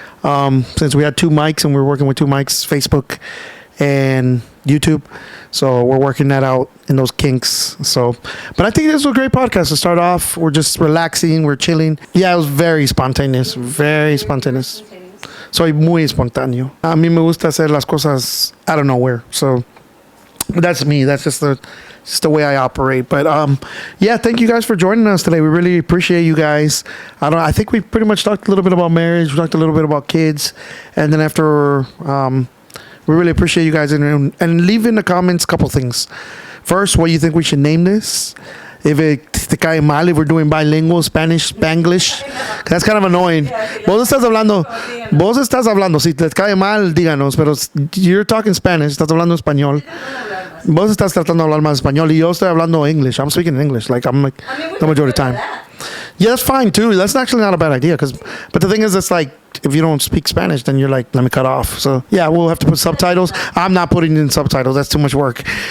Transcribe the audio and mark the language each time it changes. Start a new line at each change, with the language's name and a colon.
English: Since we had two mics and we're working with two mics, Facebook and YouTube. So we're working that out in those kinks. But I think this was a great podcast to start off. We're just relaxing, we're chilling. Yeah, it was very spontaneous, very spontaneous.
Spanish: Soy muy espontáneo. A mí me gusta hacer las cosas
English: out of nowhere. So that's me. That's just the way I operate. But yeah, thank you guys for joining us today. We really appreciate you guys. I think we pretty much talked a little bit about marriage. We talked a little bit about kids, and then after, we really appreciate you guys and leave in the comments a couple things. First, what you think we should name this? If
Spanish: te cae mal,
English: if we're doing bilingual, Spanish, Spanglish, that's kind of annoying.
Spanish: Vos estás hablando, si te cae mal, díganos, pero
English: you're talking Spanish,
Spanish: estás hablando español. Vos estás tratando de hablar más español y yo estoy hablando English.
English: I'm speaking English, the majority of the time. Yeah, that's fine too. That's actually not a bad idea, but the thing is, it's like, if you don't speak Spanish, then you're like, let me cut off. So yeah, we'll have to put subtitles. I'm not putting in subtitles. That's too much work.